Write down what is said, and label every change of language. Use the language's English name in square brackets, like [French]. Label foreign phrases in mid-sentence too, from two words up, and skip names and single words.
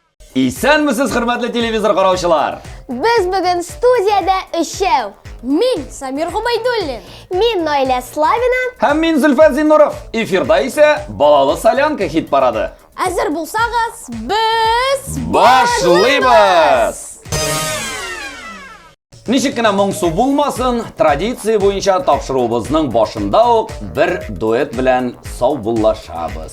[Tatar] Исәнмесез, хөрмәтле телевизор караучылар? Biz bugün studiyada üçev. Min Samir Губайдуллин. Min Noyla Slavina. Һәм мин Зөлфәт Зиннуров. Эфирда исә балалы солянка хит парады. Әзер булсагыз, без Башлыйбыз! Ничек кенә моңсу булмасын, традиция буенча тапшыруыбызның башында ук бер дуэт белән саубуллашабыз.